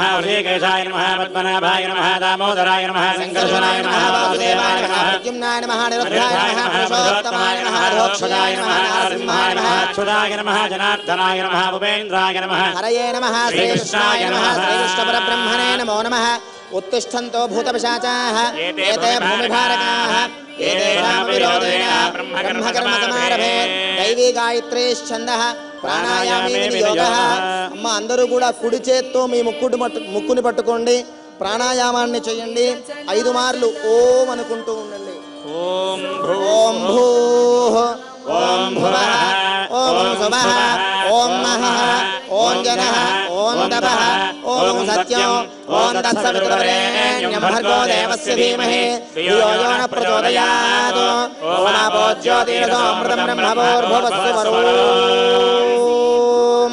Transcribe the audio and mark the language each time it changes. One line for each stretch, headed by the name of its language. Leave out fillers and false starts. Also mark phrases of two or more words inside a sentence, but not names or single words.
Sanskrit: ఋషికేశాయ నమః. పద్మనాభాయ నమః. దామోదరాయ నమః. సంకర్షణాయ నమః. వాసుదేవాయ నమః. ప్రద్యుమ్నాయ నమః. నిరుద్ధాయ నమః. పురుషోత్తమాయ నమః. ధోక్షజాయ నమః. నరసింహాయ నమః. అచ్యుతాయ నమః. జనార్దనాయ నమః. ఉపేంద్రాయ నమః. హరయే నమః. శ్రీకృష్ణాయ నమః. శ్రీకృష్ణ పరబ్రహ్మణే నమో నమః. उत्तिष्ठन्तो भूतपिशाचाः एते भूमिभारकाः एतेषां विरोधेन ब्रह्मकर्मसमारभे दैवी गायत्रीश्छन्दः ప్రాణాయామే యోగః.
Telugu: అమ్మ అందరూ కూడా కుడి చేత్తో మీ ముక్కుని పట్టుకోండి, ప్రాణాయామాన్ని చేయండి. 5 మార్లు ఓం అనుకుంటూ ఉండండి.
Sanskrit: ఓం భూః ఓం భువః ఓం సువః ఓం మహః ఓం జనః ఓం తపః ఓం సత్యం ఓం తత్సవితుర్వరేణ్యం భర్గో దేవస్య ధీమహి ధియో యో న ప్రచోదయాత్ ఓం ఆపో జ్యోతిరసోమృతం బ్రహ్మభూర్భువస్సు వరుణోం.